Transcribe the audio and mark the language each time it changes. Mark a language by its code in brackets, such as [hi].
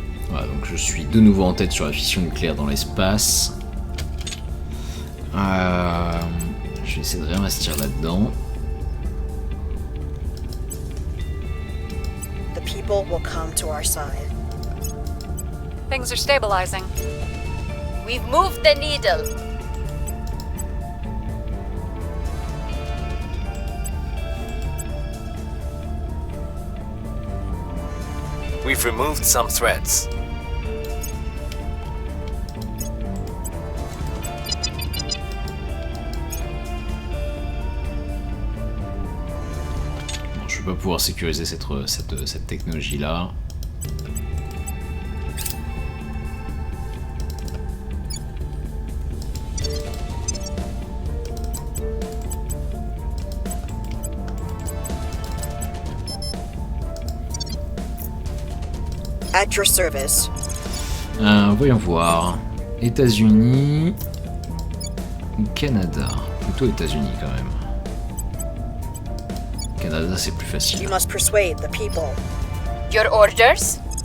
[fr] Voilà, donc je suis de nouveau en tête sur la fission nucléaire dans l'espace. Je vais essayer de réinvestir là-dedans. [en] The people will come to our side. Things are stabilizing. We've moved the needle. We've removed some threats. [fr] Bon, je vais pas pouvoir sécuriser cette technologie-là. [en] At your service. [fr] Voyons voir. États-Unis ou Canada? Plutôt États-Unis quand même. Canada, c'est plus facile. [en] You must persuade the people. Your orders?